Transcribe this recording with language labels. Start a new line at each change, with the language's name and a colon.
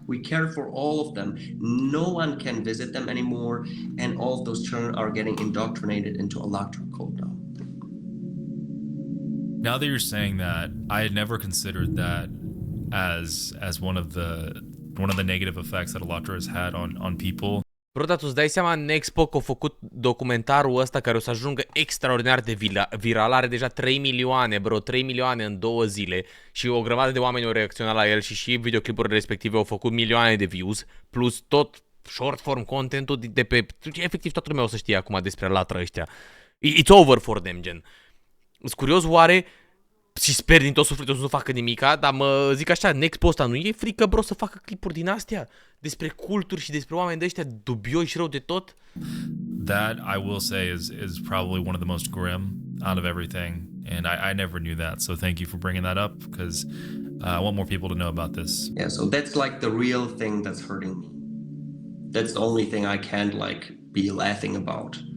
English: We cared for all of them. No one can visit them anymore, and all of those children are getting indoctrinated into Alatra cult now. Now that you're saying that, I had never considered that as one of the negative effects that Alatra has had on people.
Romanian: Bro, dar tu îți dai seama, Nexpo că a făcut documentarul ăsta care o să ajungă extraordinar de viral, are deja 3 milioane, bro, 3 milioane în 2 zile și o grămadă de oameni au reacționat la el și videoclipurile respective au făcut milioane de views, plus tot short form contentul de pe... Efectiv toată lumea o să știe acum despre Alatra ăștia.
English: It's over for them,
Romanian: gen. Sunt curios oare... Și sper din tot sufletul să nu facă nimica, dar mă zic așa, Nexpo ăsta nu e frică, bro, să facă clipuri din astea despre culturi și despre oameni de ăștia dubioși și rău de tot?
English: That, I will say, is probably one of the most grim out of everything, and I never knew that, so thank you for bringing that up, because I want more people to know about this. Yeah, so that's like the real thing that's hurting me. That's the only thing I can't like be laughing about.